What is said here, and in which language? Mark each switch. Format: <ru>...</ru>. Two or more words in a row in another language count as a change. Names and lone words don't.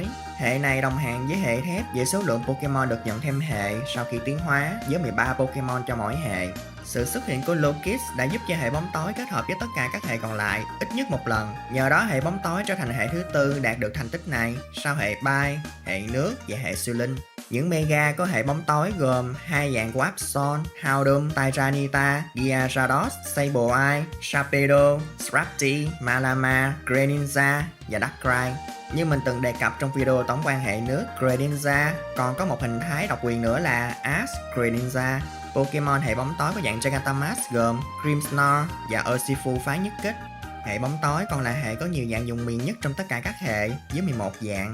<vi>Hệ này đồng hàng với hệ thép về số lượng Pokemon được nhận thêm hệ sau khi tiến hóa, với 13 Pokemon cho mỗi hệ. Sự xuất hiện của Lokis đã giúp cho hệ bóng tối kết hợp với tất cả các hệ còn lại ít nhất một lần. Nhờ đó hệ bóng tối trở thành hệ thứ tư đạt được thành tích này sau hệ bay, hệ nước và hệ siêu linh. Những mega có hệ bóng tối gồm hai dạng của Absol, Houndoom, Tyranitar, Gyarados, Sableye, Sharpedo, Scrafty, Malama, Greninja và Darkrai. Như mình từng đề cập trong video tổng quan hệ nước, Greninja còn có một hình thái độc quyền nữa là Ash Greninja. Pokemon hệ bóng tối có dạng Gigantamax gồm Grimmsnarl và Urshifu phái nhất kích. Hệ bóng tối còn là hệ có nhiều dạng dùng miền nhất trong tất cả các hệ với 11 dạng.</vi>